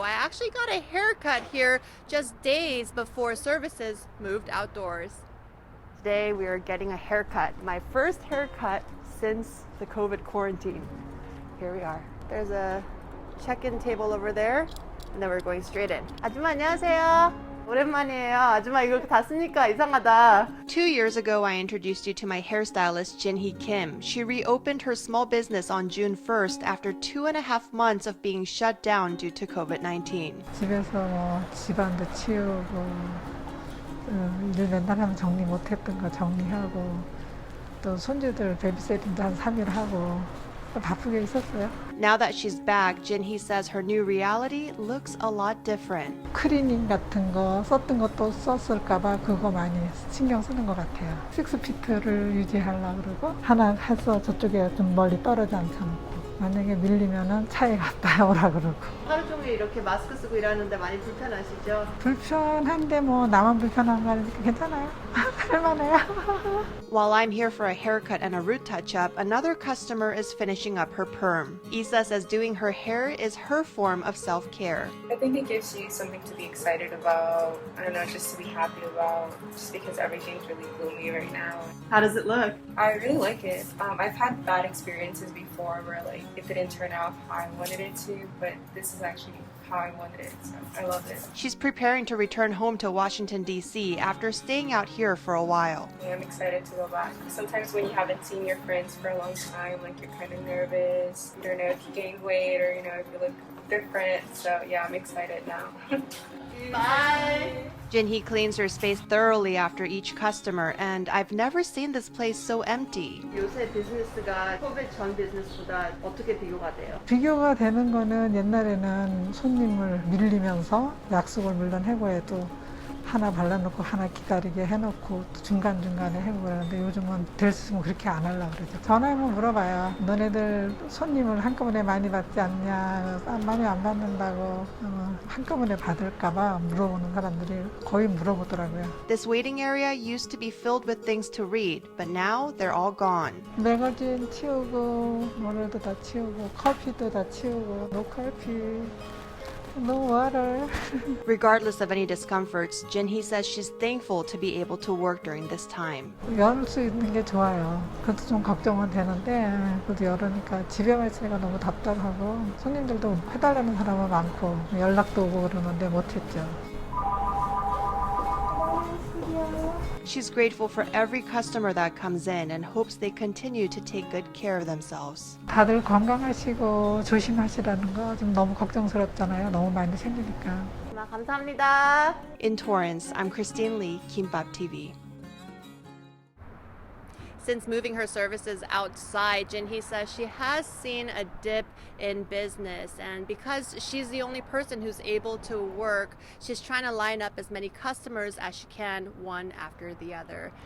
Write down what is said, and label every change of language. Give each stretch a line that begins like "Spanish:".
English: I actually got a haircut here just days before services moved outdoors. Today we are getting a haircut, my first haircut since the COVID quarantine. Here we are. There's a check-in table over there, and then we're going straight in.
Korean: 아줌마 안녕하세요. 오랜만이에요. 아줌마 이거 다 쓰니까 이상하다.
English: 2 years ago, I introduced you to my hairstylist, Jinhee Kim. She reopened her small business on June 1st after 2.5 months of being shut down due to COVID-19.
Korean: 집에서 집안도 치우고 일 맨날 하면 정리 못했던 거 정리하고 또 손주들 베이비시팅도 한 3일 하고 바쁘게 있었어요.
English: Now that she's back, Jinhee says her new reality looks a lot different.
Korean: 크리닝 같은 거 썼던 것도 썼을까봐 그거 많이 신경 쓰는 것 같아요. 6피트를 유지하려고 그러고 하나 해서 저쪽에 좀 멀리 떨어져 앉혀놓고 만약에 밀리면은 차에 갔다 오라 그러고. 하루 종일 이렇게 마스크 쓰고 일하는데 많이 불편하시죠? 불편한데 뭐 나만 불편한 거 아니니까 괜찮아요. 할만해요.
English: While I'm here for a haircut and a root touch-up, another customer is finishing up her perm. Isa says doing her hair is her form of self-care. I think it gives you something to be excited about. I don't know, just to be happy about, just because everything's really gloomy right now. How does it look? I really like it. I've had bad experiences before where like it didn't turn out how I wanted it to, but this is actually how I wanted it, so I love it. She's preparing to return home to Washington, D.C. after staying out here for a while. I'm excited to go back. Sometimes when you haven't seen your friends for a long time, like you're kind of nervous. You don't know if you gained weight or if you look different. So yeah, I'm excited now. Bye! Jinhee cleans her space thoroughly after each customer, and I've never seen this place so empty.
Korean: 요새 비즈니스가 코비드 전 비즈니스보다 어떻게 비교가 돼요? 비교가 되는 거는 옛날에는 손님을 밀리면서 약속을 물론 해고해도 하나 발라놓고 하나 기다리게 해놓고 또 중간중간에 해고 그러는데 요즘은 될 수 있으면 그렇게 안 하려고 그러죠. 전화하면 물어봐요. 너네들 손님을 한꺼번에 많이 받지 않냐, 많이 안 받는다고 한꺼번에 받을까봐 물어보는 사람들이 거의 물어보더라고요.
English: This waiting area used to be filled with things to read, but now they're all gone.
Korean: 매거진 치우고 뭐라도 다 치우고 커피도 다 치우고 노커피
English: No water. Regardless of any discomforts, Jinhee says she's thankful to be able to work during this time.
Korean: 열 수 있는 게 좋아요. 그것도 좀 걱정은 되는데 그래도 열으니까 집에만 있으니까 너무 답답하고 손님들도 해달라는 사람은 많고 연락도 오고 그러는데 못했죠. She's grateful for every customer that comes in and hopes they continue to take good care of themselves. 다들 건강하시고 조심하시라는 거 좀 너무 걱정스럽잖아요. 너무 많이 생기니까. 감사합니다.
English: In Torrance, I'm Christine Lee, Kimbap TV. Since moving her services outside, Jinhee says she has seen a dip in business, and because she's the only person who's able to work, she's trying to line up as many customers as she can, one after the other.